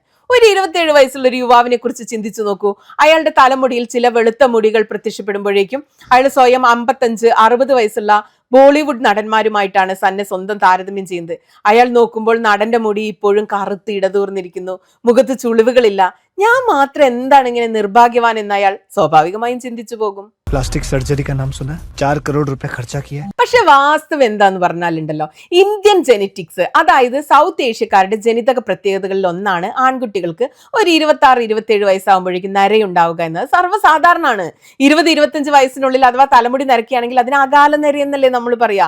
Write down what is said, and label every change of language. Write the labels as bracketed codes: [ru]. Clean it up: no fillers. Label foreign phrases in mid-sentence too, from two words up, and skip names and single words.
[ml] ഒരു 27 വയസ്സുള്ള ഒരു യുവാവിനെ കുറിച്ച് ചിന്തിച്ചു നോക്കൂ. അയാളുടെ തലമുടിയിൽ ചില വെളുത്ത മുടികൾ പ്രത്യക്ഷപ്പെടുമ്പോഴേക്കും അയാൾ സ്വയം 55-60 വയസ്സുള്ള ബോളിവുഡ് നടന്മാരുമായിട്ടാണ് തന്നെ സ്വന്തം താരതമ്യം ചെയ്യുന്നത്. അയാൾ നോക്കുമ്പോൾ നടന്റെ മുടി ഇപ്പോഴും കറുത്ത് ഇടതൂർന്നിരിക്കുന്നു, മുഖത്ത് ചുളിവുകളില്ല. ഞാൻ മാത്രം എന്താണ് ഇങ്ങനെ നിർഭാഗ്യവാൻ എന്ന് അയാൾ സ്വാഭാവികമായും ചിന്തിച്ചു പോകും. [hi] प्लास्टिक सर्जरी का नाम सुना? 4 करोड़ रुपए खर्चा किया. [ml] പക്ഷെ വാസ്തവം എന്താന്ന് പറഞ്ഞാലുണ്ടല്ലോ, [en] Indian genetics, [ml] അതായത് സൗത്ത് ഏഷ്യക്കാരുടെ ജനിതക പ്രത്യേകതകളിൽ ഒന്നാണ് ആൺകുട്ടികൾക്ക് ഒരു 26-27 വയസ്സാകുമ്പോഴേക്കും നരയുണ്ടാവുക എന്നത് സർവ്വസാധാരണമാണ്. 20-25 വയസ്സിനുള്ളിൽ അഥവാ തലമുടി നരക്കുകയാണെങ്കിൽ അതിന് അകാല നരയെന്നല്ലേ നമ്മൾ പറയാ.